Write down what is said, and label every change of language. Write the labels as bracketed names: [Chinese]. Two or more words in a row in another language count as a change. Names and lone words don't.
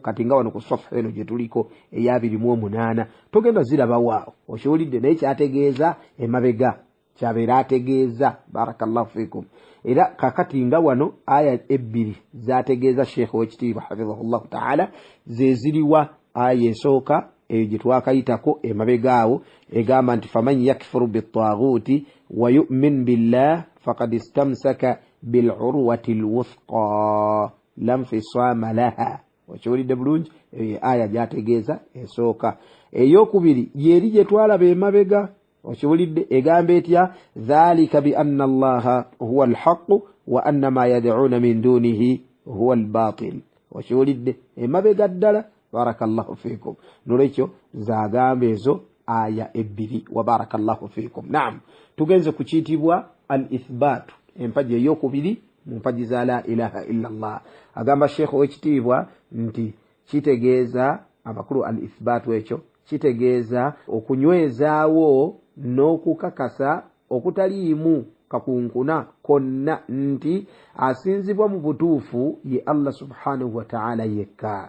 [Ganda] Kati nga wano ku safa eno gye tuliko eya 28 togenda zirabawaawo, okiwulidde, naye kyategeeza emabega, kyabeera ategeeza. [Arabic] بارك الله فيكم. [Ganda] Era kakati nga wano aya ebbiri zategeeza Sheekh ow'ekitiibwa [Arabic] حفظه الله تعالى [Ganda] zeziriwa. Aya esooka eyo gye twakayitako emabegaawo egamba nti [Arabic] فمن يكفر بالطاغوت ويؤمن بالله فقد استمسك بالعروة الوثقى لا انفصام لها. [Ganda] Okiwulidde bulungi? Aya gyategeeza esooka. Eyokubiri yeri gye twalaba emabega, okiwulidde, egamba etya? [Arabic] ذلك بأن الله هو الحق وأن ما يدعون من دونه هو الباطل. [Ganda] Okiwulidde emabega ddala. [Arabic] بارك الله فيكم. [Ganda] Nolwekyo zagamba ezo aya ebbiri. [Arabic] وبارك الله فيكم. [Ganda] Naam, tugenze ku kiyitibwa al-ithbatu, empagi eyokubiri mu mpagi za [Arabic] لا إله إلا الله. [Ganda] Agamba Sheekh ow'ekitiibwa nti kitegeeza amakulu al-ithbatu, ekyo kitegeeza okunywezaawo n'okukakasa okutaliimu kakunkuna konna nti asinzibwa mu butuufu ye Allah [Arabic] سبحانه وتعالى [Ganda] yekka.